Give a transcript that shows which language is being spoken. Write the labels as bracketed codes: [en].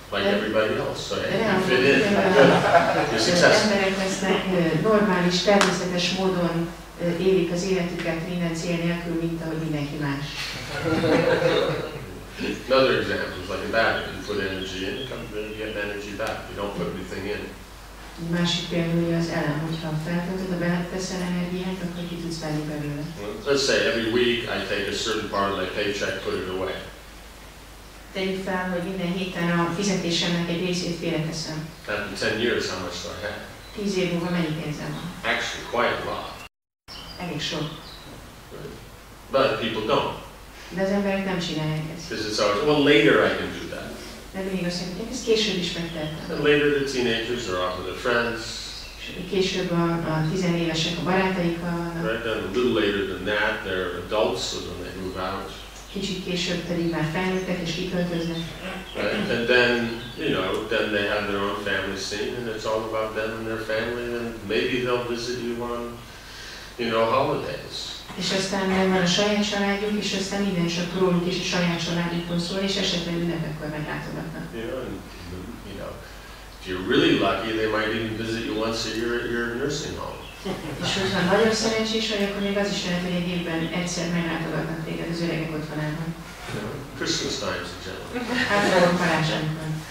[en] like everybody else, so you fit in, you're successful. [hu] Az emberek lesznek normális, természetes módon élik az életüket minden cél nélkül, mint ahogy mindenki más. [en] Another example is like a battery. You put energy in, you get energy back. You don't put anything in. [hu] Egy másik például az elem, hogyha feltöltöd, ha beleteszel energiát, akkor ki tudsz venni belőle. [en] Let's say every week I take a certain part of my paycheck, put it away. [hu] Tegyük fel, hogy minden héten a fizetésemnek egy részét félreteszem. [en] After 10 years, how much do I have? [hu] 10 év múlva mennyi pénzem van? [en] Actually, quite a lot. [hu] Elég sok. [en] But people don't. [hu] De az emberek nem csinálják ezt. [en] Because it's always, well, later I can do that. [hu] De mindig azt mondják, ezt később is megtehetem. [en] And later the teenagers are off with their friends. [hu] Később a tizenévesek a barátaikkal vannak. [en] Right, then a little later than that, they're adults, so then they move out. [hu] Kicsit később pedig már felnőttek és kiköltöznek. [en] Right? And then, you know, then they have their own family scene, and it's all about them and their family, and maybe they'll visit you on, you know, holidays. [hu] És aztán van a saját családjuk, és aztán minden csak róluk és a saját családjukról szól, és esetleg ünnepekkor meglátogatnak. [en] You know, if you're really lucky, they might even visit you once a year at your nursing home. [hu] És hogyha nagyon szerencsés vagy, akkor még az is lehet, hogy egy évben egyszer meglátogatnak téged az öregek otthonában. [en] Christmas times in general. [hu] Általában karácsonykor.